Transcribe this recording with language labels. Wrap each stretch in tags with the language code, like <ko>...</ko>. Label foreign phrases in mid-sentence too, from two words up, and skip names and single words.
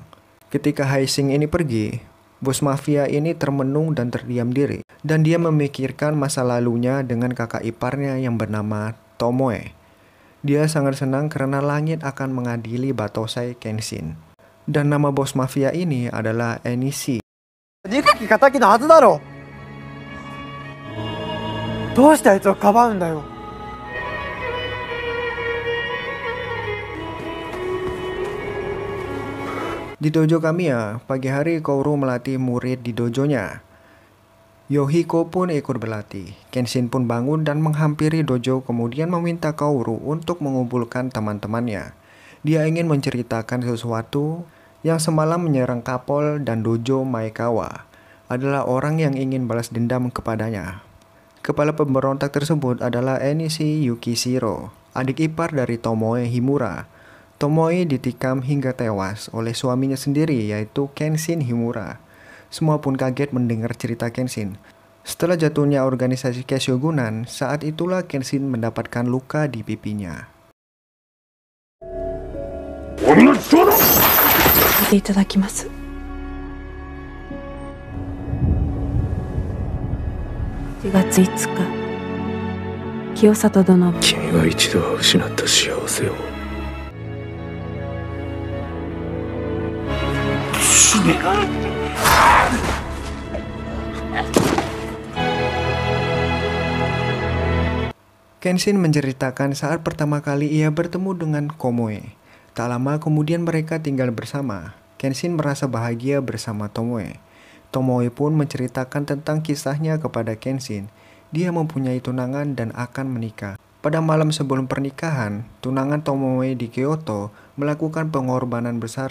<id>Ketika Haishing ini pergi, bos mafia ini termenung dan terdiam diri, dan dia memikirkan masa lalunya dengan kakak iparnya yang bernama Tomoe. Dia sangat senang karena langit akan mengadili Batosai Kenshin. Dan nama bos mafia ini adalah Enishi.</id> <ja>憎き仇のはずだろう。どうしてあいつをかばうんだよ。</ja> <id>Di dojo Kamiya, pagi hari Kaoru melatih murid di dojonya. Yohiko pun ikut berlatih. Kenshin pun bangun dan menghampiri dojo kemudian meminta Kaoru untuk mengumpulkan teman-temannya. Dia ingin menceritakan sesuatu yang semalam menyerang Kapol dan dojo Maekawa adalah orang yang ingin balas dendam kepadanya. Kepala pemberontak tersebut adalah Enishi Yukishiro, adik ipar dari Tomoe Himura. Tomoe ditikam hingga tewas oleh suaminya sendiri yaitu Kenshin Himura. Semua pun kaget mendengar cerita Kenshin. Setelah jatuhnya organisasi Keshogunan, saat itulah Kenshin mendapatkan luka di pipinya.</id> <ja>見ていただきます。4月5日、清里殿。君が一度は失った幸せを。死ね。</ja> <id>Kenshin menceritakan saat pertama kali ia bertemu dengan Komoe. Tak lama kemudian mereka tinggal bersama. Kenshin merasa bahagia bersama Tomoe. Tomoe pun menceritakan tentang kisahnya kepada Kenshin. Dia mempunyai tunangan dan akan menikah. Pada malam sebelum pernikahan, tunangan Tomoe di Kyoto melakukan pengorbanan besar.</id>